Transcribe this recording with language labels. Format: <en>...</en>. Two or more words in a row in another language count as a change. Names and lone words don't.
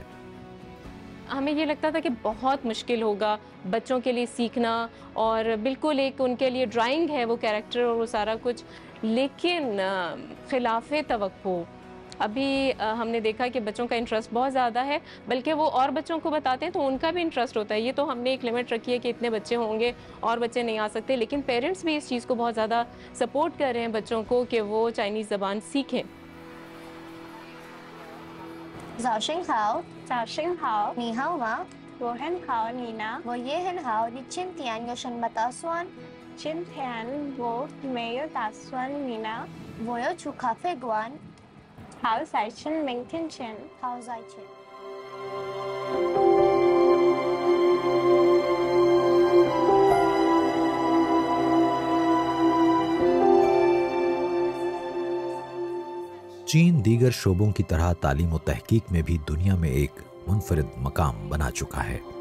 <hi>हमें ये लगता था कि बहुत मुश्किल होगा बच्चों के लिए सीखना, और बिल्कुल एक उनके लिए ड्राइंग है वो कैरेक्टर और वो सारा कुछ, लेकिन खिलाफ़े तवक्को अभी हमने देखा कि बच्चों का इंटरेस्ट बहुत ज़्यादा है, बल्कि वो और बच्चों को बताते हैं तो उनका भी इंटरेस्ट होता है। ये तो हमने एक लिमिट रखी है कि इतने बच्चे होंगे और बच्चे नहीं आ सकते, लेकिन पेरेंट्स भी इस चीज़ को बहुत ज़्यादा सपोर्ट कर रहे हैं बच्चों को कि वो चाइनीज़ ज़बान सीखें।</hi> <zh>早上好，早上好，你好吗？我很好，你呢？我也很好。你今天有什么打算？今天我没有打算，你呢？我要去咖啡馆。好，再见，明天见。好，再见。</zh> <hi>चीन दीगर शोबों की तरह तालीम और तहकीक में भी दुनिया में एक मुनफरिद मकाम बना चुका है।</hi>